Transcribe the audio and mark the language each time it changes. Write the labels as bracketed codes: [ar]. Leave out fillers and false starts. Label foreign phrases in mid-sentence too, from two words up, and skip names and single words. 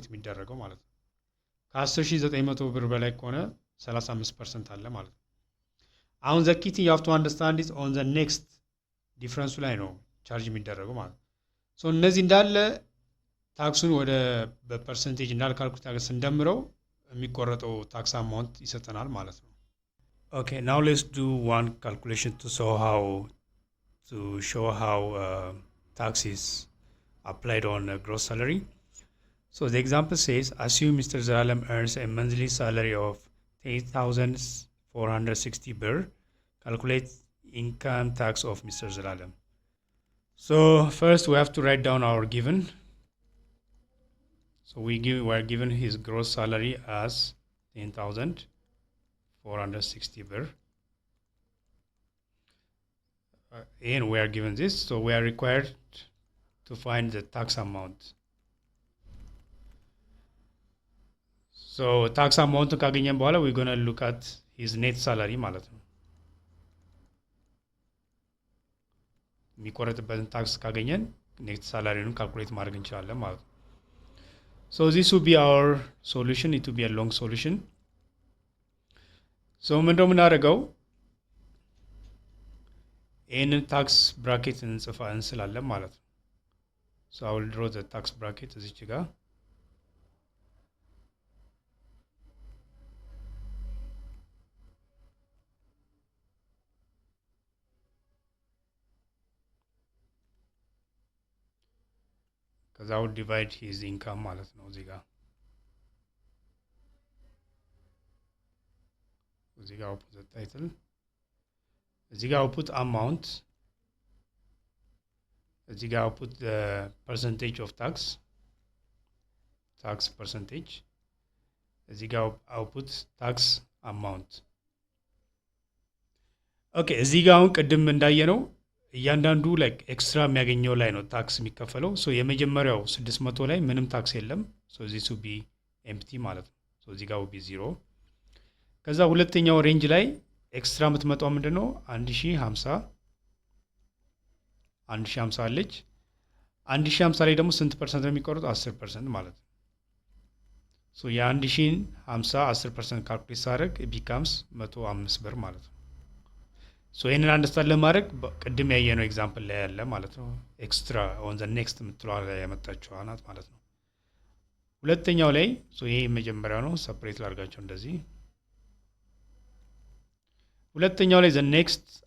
[am] የሚደረገው ማለት ነው። ከ10900 ብር በላይ ከሆነ 35% አለ ማለት ነው። አሁን [en] the key thing you have to understand is on the next [am] ዲፍረንሱ ላይ ነው ቻርጅ የሚደረገው ማለት ነው። ሶ እነዚህ እንዳለ ታክሱን ወደ በፐርሰንቴጅ እንዳለ ካልኩሌት አድርገን ስንደምረው የሚቆረጠው [en] tax amount [am] ይሰጠናል ማለት ነው። [en] okay now let's do one calculation to show how tax is applied on gross salary. So the example says, assume Mr. Zalalam earns a monthly salary of 8,460 birr. Calculate income tax of Mr. Zalalam. So first we have to write down our given. So we are given his gross salary as 10,460 birr. And we are given this, so we are required to find the tax amount. So tax amount [am] ካገኘን በኋላ [en] we're going to look at his net salary [am] ማለት ነው። የሚቆረጥበትን ታክስ ካገኘን ኔት ሳላሪውን ካልኩሌት ማድረግ እንችላለን ማለት ነው። [en] So this will be our solution. It will be a long solution. [am] So ምንድነው የምናደርገው? ይህንን ታክስ ብራኬት እንስላለን ማለት ነው። [en] So I will draw the tax bracket [am] እዚች ጋር [en] ከዛ I will divide his income [am] ማለት ነው። እዚህ ጋር [en] I'll put the title. [am] እዚህ ጋር [en] I'll put amount. [am] እዚህ ጋር [en] I'll put the percentage of tax percentage. [am] እዚህ ጋር [en] I'll put tax amount. [am] ኦኬ እዚህ ጋር አሁን ቅድም እንዳየነው እያንዳንዱ ላይክ ኤክስትራ የሚያገኘው ላይ ነው ታክስ የሚከፈለው። ሶ የመጀመሪያው 600 ላይ ምንም ታክስ የለም። ሶ [en] this will be empty [am] ማለት ነው። ሶ እዚህ ጋር [en] will be 0. [am] ከዛ ሁለተኛው ሬንጅ ላይ ኤክስትራ የምትመጣው ምንድነው? 1050 አለች። 1050 ላይ ደግሞ ስንት ፐርሰንት ነው የሚቆረጠው? 10% ማለት ነው። ሶ የ1050 10% ካልኩሌት ሳደርግ ቢካምስ 105 ብር ማለት ነው። ሶ ይሄንን አንደርስታንድ ለማድረግ ቅድም ያየነው ኤግዛምፕል ላይ ያለ ማለት ነው። [en] extra on the next [am] የምትለዋ ላይ ያመጣችው አናት ማለት ነው። ሁለተኛው ላይ ሶ ይሄ መጀመሪያው ነው። ሰፕሬት ላድርጋቸው እንደዚህ። ሁለተኛው ላይ [en] the next